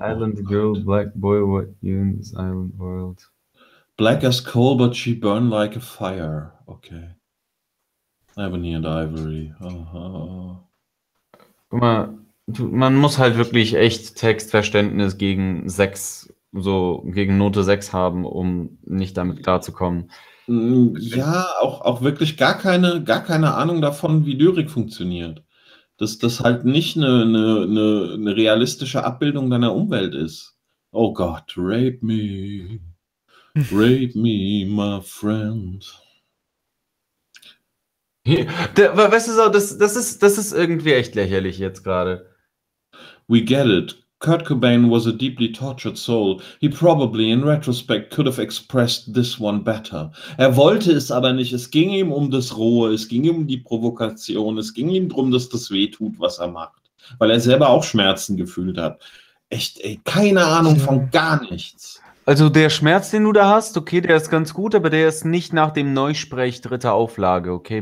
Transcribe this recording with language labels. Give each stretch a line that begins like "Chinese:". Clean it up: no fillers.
English: Island Girl, Black Boy, what you in this island world. Black as coal, but she burn like a fire. Okay. Ebony and Ivory. Uh-huh.
German: Guck mal, man muss halt wirklich echt Textverständnis gegen 6, so gegen Note 6 haben, um nicht damit klarzukommen. Ja, auch wirklich gar keine Ahnung davon, wie Lyrik funktioniert. Dass das halt nicht eine realistische Abbildung deiner Umwelt ist. Oh Gott,
English: rape me. Rape me, my friend.
German: Weißt du, das ist irgendwie echt lächerlich jetzt gerade.
English: We get it. Kurt Cobain was a deeply tortured soul. He probably, in retrospect, could have expressed this one better.
German: Er wollte es aber nicht. Es ging ihm um das Rohe, es ging ihm um die Provokation, es ging ihm darum, dass das wehtut, was er macht. Weil er selber auch Schmerzen gefühlt hat. Echt, ey, keine Ahnung von gar nichts. Also der Schmerz, den du da hast, okay, der ist ganz gut, aber der ist nicht nach dem Neusprech dritter Auflage, okay?